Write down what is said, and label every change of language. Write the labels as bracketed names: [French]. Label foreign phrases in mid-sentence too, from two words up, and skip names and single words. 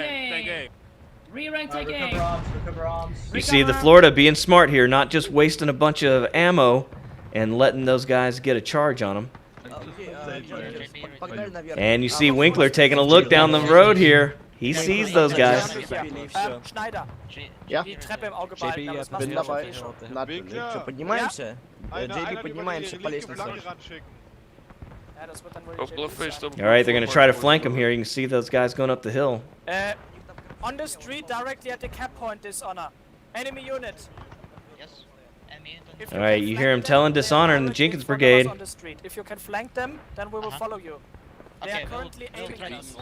[English] aim. Rear rank, take Recover aim. arms, recover arms. You see the Florida being smart here, not just wasting a bunch of ammo and letting those guys get a charge on them. And you see Winkler taking a look down the road here. He sees those guys. Schneider. [German] Ja? Die Treppe im Auge behalten, aber das machst Bin du dabei. eh schon. [Russian] Что, поднимаемся? JB, поднимаемся по лестнице. [German] Ja, das wird dann wohl Oh, die Bluffface double. [English] All right, they're going to try to flank him here. You can see those guys going up the hill. On the street directly at the cap point, Dishonor. Enemy unit. Yes. If All you right, can you flank hear him them, telling they are Dishonor and the directly Jenkins in front of us Brigade. on the street. If you can flank them, then we will follow you. They are currently aiming at us.